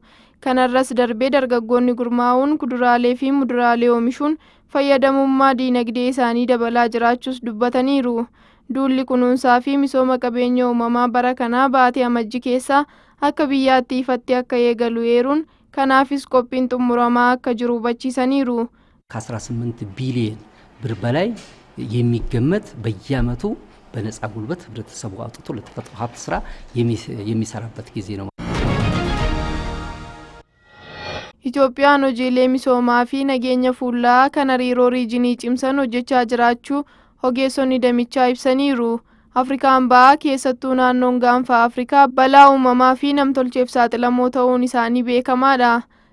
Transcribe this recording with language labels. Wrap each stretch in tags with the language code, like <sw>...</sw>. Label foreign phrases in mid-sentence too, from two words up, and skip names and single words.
<om>Kanarras darbee dargaggoonni gurmaa'uun kuduraalee fi muduraalee oomishuun fayyadamummaa diinagdee isaanii dabalaa jiraachuus dubbataniiru. Duulli kunuunsaa fi misooma qabeenya uumamaa bara kanaa baatee amajjii keessa akka biyyaatti ifatti akka eegalu eeruun kanaafis qophiin xumuramaa akka jiru hubachiisaniiru.</om> <am>ከ18 ቢሊዮን ብር በላይ የሚገመት በየዓመቱ በነፃ ጉልበት ህብረተሰቡ አውጥቶ ለተፈጥሮ ሀብት ስራ የሚሰራበት ጊዜ ነው።</am> <om>Itoophiyaan hojiilee misoomaa fi nageenya fuullaa kan hariiroo riijinii cimsan hojjechaa jiraachuu ogeessonni damichaa ibsaniiru. Afrikaan bahaa keessattuu naannoon gaanfa Afrikaa balaa uumamaa fi namtolcheef saaxilamoo ta'uun isaanii beekamaadha.</om>